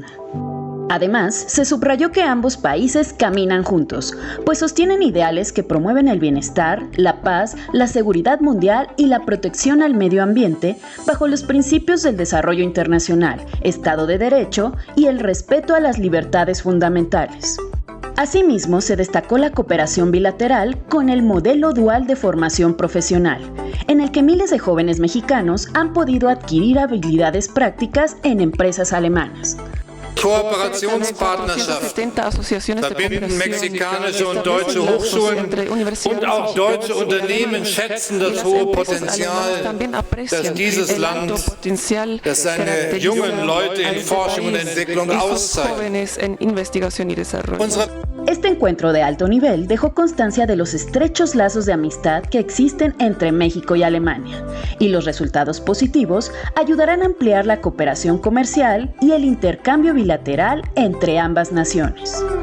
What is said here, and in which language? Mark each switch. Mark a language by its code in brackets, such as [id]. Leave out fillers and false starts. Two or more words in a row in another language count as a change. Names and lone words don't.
[es] Además, se subrayó que ambos países caminan juntos, pues sostienen ideales que promueven el bienestar, la paz, la seguridad mundial y la protección al medio ambiente bajo los principios del desarrollo internacional, Estado de Derecho y el respeto a las libertades fundamentales. Asimismo, se destacó la cooperación bilateral con el modelo dual de formación profesional, en el que miles de jóvenes mexicanos han podido adquirir habilidades prácticas en empresas alemanas. [de] Kooperationspartnerschaft verbinden mexikanische und deutsche Hochschulen und auch deutsche Unternehmen schätzen das hohe Potenzial, das dieses Land, das seine jungen Leute in Forschung und Entwicklung auszeichnet. [es] Este encuentro de alto nivel dejó constancia de los estrechos lazos de amistad que existen entre México y Alemania, y los resultados positivos ayudarán a ampliar la cooperación comercial y el intercambio bilateral entre ambas naciones.